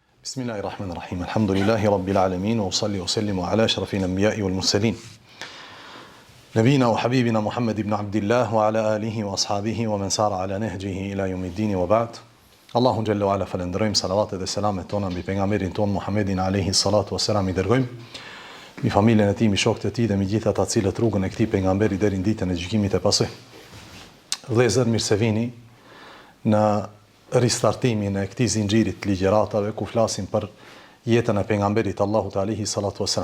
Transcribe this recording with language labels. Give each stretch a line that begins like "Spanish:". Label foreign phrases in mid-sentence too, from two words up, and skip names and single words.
Arabic: بسم الله الرحمن الرحيم. الحمد لله رب العالمين وأصلي وأسلم على أشرف الأنبياء والمرسلين. نبينا وحبيبنا محمد بن عبد الله وعلى آله وأصحابه ومن سار على نهجه إلى يوم الدين وبعد. الله جل وعلا
Albanian: falendrojm, salavat dhe selamet tona mbi pejgamberin ton Muhammedin
Arabic: عليه الصلاة والسلام,
Albanian: i dërgojm mbi familjen e tij, mbi shokët e tij dhe mbi gjithë ata të cilët rrugën e këtij pejgamberi deri në ditën e gjykimit e pasoj. Vëllezër, mirë se vini në ristartimin e këtij zinxhirit të ligjëratave ku flasim për jetën e pejgamberit Allahut
Arabic: عليه الصلاة والسلام.